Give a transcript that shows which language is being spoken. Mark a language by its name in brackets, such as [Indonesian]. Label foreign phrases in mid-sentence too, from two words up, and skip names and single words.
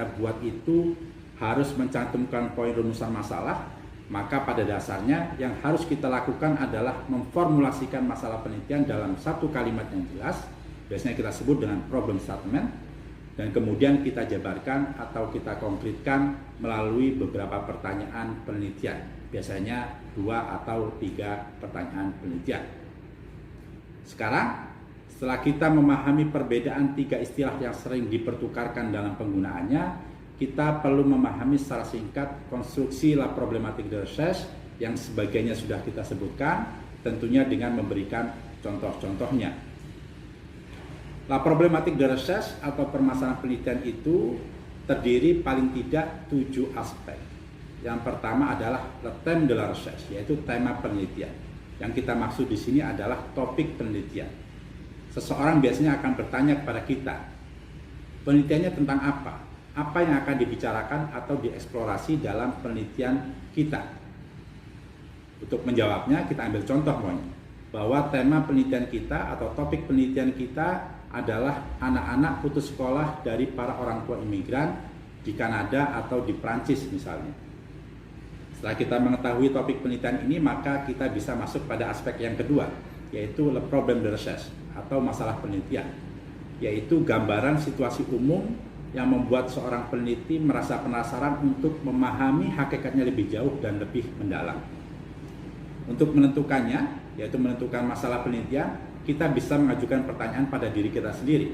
[Indonesian] buat itu harus mencantumkan poin rumusan masalah, maka pada dasarnya yang harus kita lakukan adalah memformulasikan masalah penelitian dalam satu kalimat yang jelas, biasanya kita sebut dengan [English] problem statement, [Indonesian] dan kemudian kita jabarkan atau kita konkretkan melalui beberapa pertanyaan penelitian, biasanya 2 atau 3 pertanyaan penelitian. Sekarang, Setelah kita memahami perbedaan tiga istilah yang sering dipertukarkan dalam penggunaannya, kita perlu memahami secara singkat konstruksi [French] la problématique de recherche [Indonesian] yang sebagiannya sudah kita sebutkan, tentunya dengan memberikan contoh-contohnya. [French] La problématique de recherche [Indonesian] atau permasalahan penelitian itu terdiri paling tidak 7 aspek. [French] Yang pertama adalah le thème de la recherche, [Indonesian] yaitu tema penelitian. Yang kita maksud di sini adalah topik penelitian. Seseorang biasanya akan bertanya kepada kita, penelitiannya tentang apa? Apa yang akan dibicarakan atau dieksplorasi dalam penelitian kita? Untuk menjawabnya, kita ambil contoh bahwa tema penelitian kita atau topik penelitian kita adalah anak-anak putus sekolah dari para orang tua imigran di Kanada atau di Prancis misalnya. Setelah kita mengetahui topik penelitian ini, maka kita bisa masuk pada aspek yang kedua, yaitu [French] le problème de recherche [Indonesian] atau masalah penelitian, yaitu gambaran situasi umum yang membuat seorang peneliti merasa penasaran untuk memahami hakikatnya lebih jauh dan lebih mendalam. Untuk menentukannya, yaitu menentukan masalah penelitian, kita bisa mengajukan pertanyaan pada diri kita sendiri.